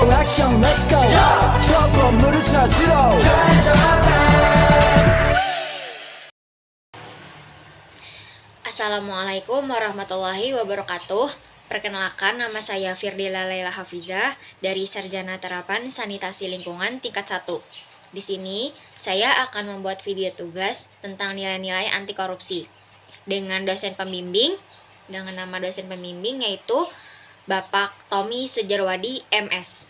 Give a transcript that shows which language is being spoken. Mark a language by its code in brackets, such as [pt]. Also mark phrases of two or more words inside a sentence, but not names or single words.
[ko] 액션 [en] let's go [ko] 저 건물을 찾으러 [ar] السلام عليكم ورحمة الله وبركاته. [id] Perkenalkan, nama saya Firdila Laila Hafizah dari Sarjana Terapan Sanitasi Lingkungan tingkat 1. Di sini saya akan membuat video tugas tentang nilai-nilai anti korupsi dengan dosen pembimbing, dengan nama dosen pembimbing yaitu Bapak Tommy Sujarwadi MS.